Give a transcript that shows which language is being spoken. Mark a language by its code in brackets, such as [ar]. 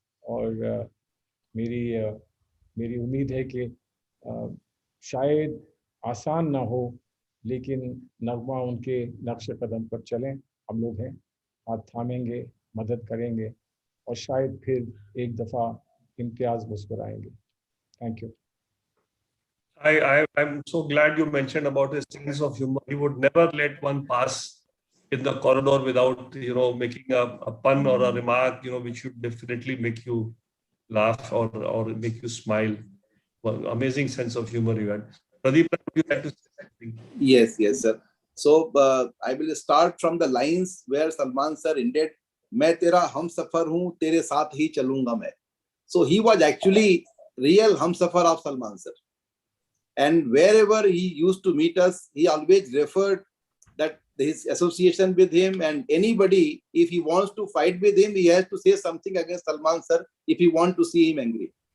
[hi] और मेरी उम्मीद है कि शायद आसान ना हो, लेकिन नगमा उनके नक्श कदम पर चलें. हम लोग हैं, हाथ थामेंगे, मदद करेंगे, और शायद फिर एक दफ़ा Imtiaz मुस्कुराएंगे. [en] Thank you. I'm so glad you mentioned about his sense of humor. He would never let one pass in the corridor without, making a pun or a remark, which should definitely make you laugh or make you smile. Well, amazing sense of humor you had. Pradeep, would you like to say something? Yes, sir. So I will start from the lines where Salman sir ended. [hi] मैं तेरा हम सफर हूँ, तेरे साथ ही चलूंगा मैं. [en] So he was actually real hum safar of Salman sir. And wherever he used to meet us, he always referred that his association with him, and anybody, if he wants to fight with him, he has to say something against Salman sir if he wants to see him angry.